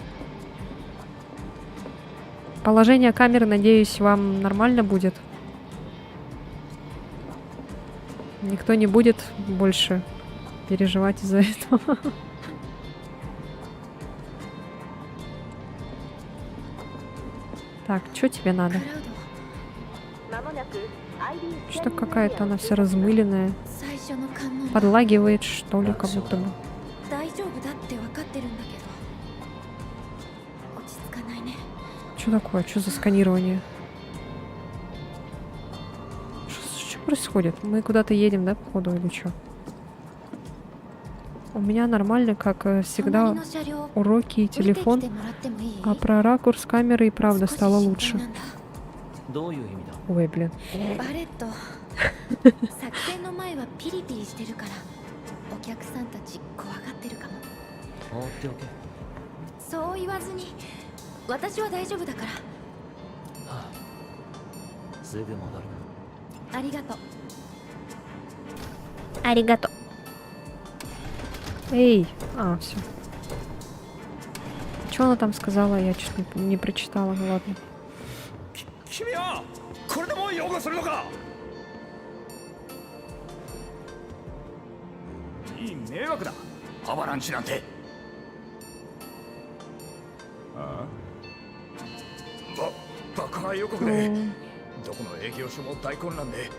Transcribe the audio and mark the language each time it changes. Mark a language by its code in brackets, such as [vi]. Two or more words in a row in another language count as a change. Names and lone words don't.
[ru] Положение камеры, надеюсь, вам нормально будет. Никто не будет больше переживать из-за этого. Так, что тебе надо? [ja] 間もなく ID [ru] Что какая-то она вся размыленная. [ja] 最初の関門 [ru] Подлагивает, что ли, как будто бы. [ja] 大丈夫だって分かってるんだけど落ち着かないね [ru] Что такое? Что за сканирование? Что происходит? Мы куда-то едем, да, походу, или что? У меня нормально, как [ja] 隣 [ru] всегда, [ja] の車両 [ru] уроки и [ja] 降りてき [ru] телефон. [ja] てもらってもいい [ru] А про ракурс камеры и правда [ja] 少し [ru] стало [ja] 心 [ru] лучше. [ja] 配なんだどういう意味だ [ru] Ой, блин. [ja] バレット作戦の前はピリピリしてるからお客さんたち怖がってるかも放っておけ、そう言わずに私は大丈夫だからはあ、すぐ戻る。ありがとう [ru] Аригато. Эй. А, все. Что она там сказала? Я чуть не прочитала. Ну ладно. [ja] 君はこれでも擁護するのか。いい迷惑だ、アバランチなんて。ああ、爆破予告でどこの営業所も大混乱で